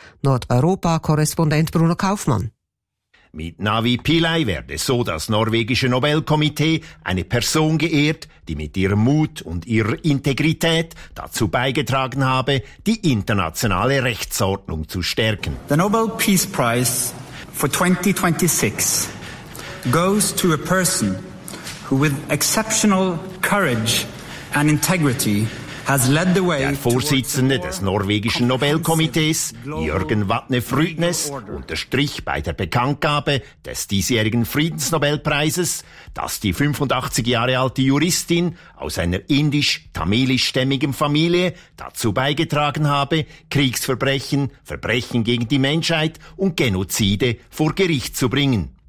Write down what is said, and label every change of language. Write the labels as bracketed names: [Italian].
[German] Nordeuropa-Korrespondent Bruno Kaufmann. Mit Navi Pillay werde so das norwegische Nobelkomitee eine Person geehrt, die mit ihrem Mut und ihrer Integrität dazu beigetragen habe, die internationale Rechtsordnung zu stärken. [English] The Nobel Peace Prize for 2026 goes to a person who with exceptional courage and integrity has led the way. [German] Der Vorsitzende des norwegischen Nobelkomitees, Jørgen Vatne Frydnes, unterstrich bei der Bekanntgabe des diesjährigen Friedensnobelpreises, dass die 85 Jahre alte Juristin aus einer indisch-tamilisch-stämmigen Familie dazu beigetragen habe, Kriegsverbrechen, Verbrechen gegen die Menschheit und Genozide vor Gericht zu bringen.